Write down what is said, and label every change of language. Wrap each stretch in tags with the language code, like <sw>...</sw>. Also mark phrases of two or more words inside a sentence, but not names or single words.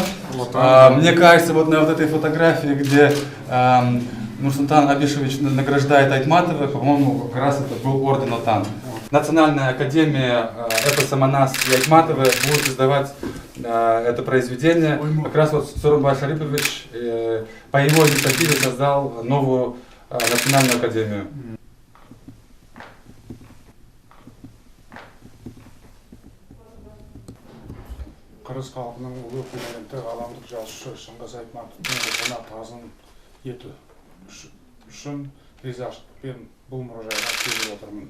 <ru>Мне кажется, вот на вот этой фотографии, где Нурсултан Абишевич награждает Айтматова, по-моему, как раз это был орден ОТАН. Национальная академия эпоса Манас и Айтматова будет издавать это произведение. Как раз вот Сооронбай Шарипович по его инициативе создал новую национальную академию.</ru> <kk>Қырғыз халқының ұлы перзенті ғаламдық жазушы Шыңғыс Айтматовтың рухына тағзым ету үшін ризашылықпен бұл мұражайға келіп отырмын.</kk>